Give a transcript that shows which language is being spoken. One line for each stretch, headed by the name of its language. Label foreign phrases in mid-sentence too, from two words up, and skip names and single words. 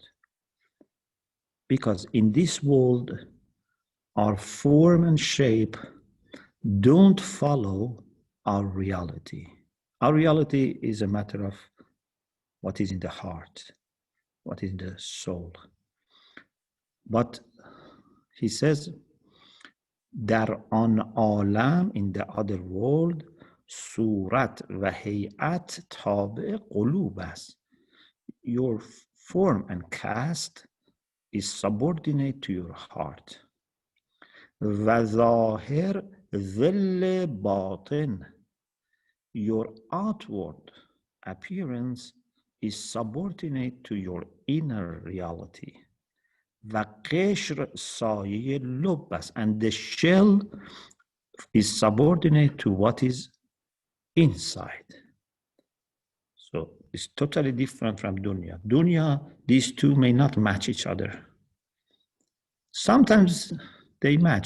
English: Because in this world, our form and shape don't follow our reality. Our reality is a matter of what is in the heart, what is in the soul. But he says,
Persian: در آن عالم,
English: in the other world,
Persian: صورت و هیئت تابع قلوب است.
English: Your form and cast is subordinate to your heart.
Persian: و ظاهر ظل باطن.
English: Your outward appearance is subordinate to your inner reality.
Persian: و قشر سایه لب است.
English: And the shell is subordinate to what is inside. So it's totally different from dunya. Dunya, these two may not match each other. Sometimes they match.